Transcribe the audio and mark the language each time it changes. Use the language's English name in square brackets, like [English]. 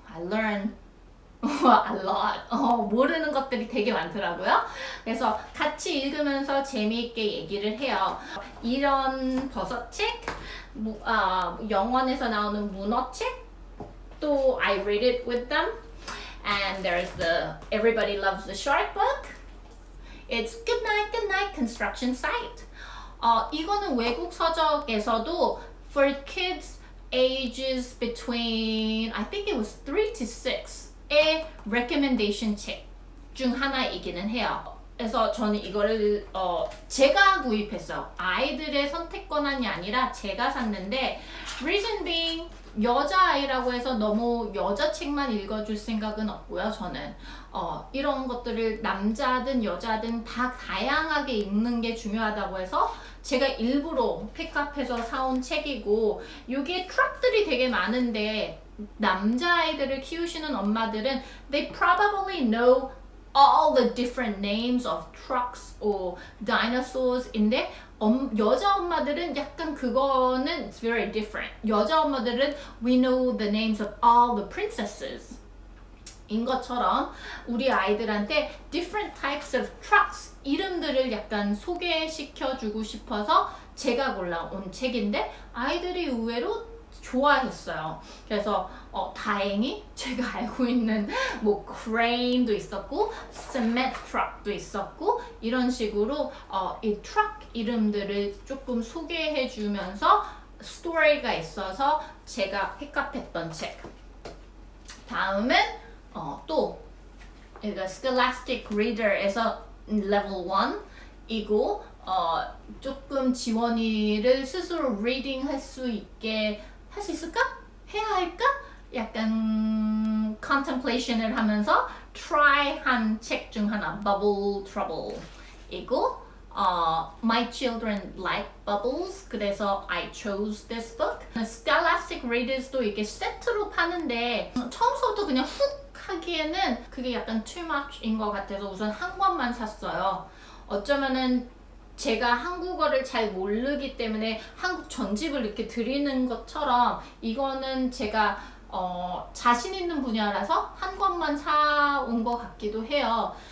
[English] I learn a lot. [Korean] 모르는 것들이 되게 많더라고요. 그래서 같이 읽으면서 재미있게 얘기를 해요. 이런 버섯책, 영원에서 나오는 문어책, 또 [English] I read it with them. And there's the Everybody Loves the Shark book. It's Good Night Construction Site. [Korean] 이거는 외국 서적에서도 [English] for kids ages between I think it was 3 to 6의 recommendation 책 중 하나이기는 해요. [Korean] 그래서 저는 이거를 제가 구입했어요. 아이들의 선택 권한이 아니라 제가 샀는데 [English] reason being [Korean] 여자아이라고 해서 너무 여자 책만 읽어줄 생각은 없고요. 저는 이런 것들을 남자든 여자든 다 다양하게 읽는 게 중요하다고 해서 제가 일부러 픽업해서 사온 책이고 이게 트럭들이 되게 많은데 남자아이들을 키우시는 엄마들은 [English] they probably know all the different names of trucks or dinosaurs. [Korean] 인데 여자 엄마들은 약간 그거는 [English] it's very different. [Korean] 여자 엄마들은 [English] we know the names of all the princesses. [Korean] 인 것처럼 우리 아이들한테 [English] different types of trucks [Korean] 이름들을 약간 소개시켜주고 싶어서 제가 골라온 책인데 아이들이 의외로 좋아했어요. 그래서 다행히 제가 알고 있는 뭐 crane도 있었고 cement truck도 있었고 이런 식으로 이 truck 이름들을 조금 소개해주면서 스토리가 있어서 제가 픽업했던 책. 다음은 또 Scholastic Reader에서 level 1이고 조금 지원이를 스스로 reading 할 수 있게 할 수 있을까? 해야 할까? 약간 contemplation을 하면서 try 한 책 중 하나 Bubble Trouble 이고 [English] My children like bubbles [Korean] 그래서 [English] I chose this book. [Korean] Scholastic Readers도 이게 세트로 파는데 처음부터 그냥 훅 하기에는 그게 약간 [English] too much [Korean] 인 것 같아서 우선 한 권만 샀어요. 어쩌면은 제가 한국어를 잘 모르기 때문에 한국 전집을 이렇게 드리는 것처럼 이거는 제가 자신 있는 분야라서 한 권만 사온 것 같기도 해요.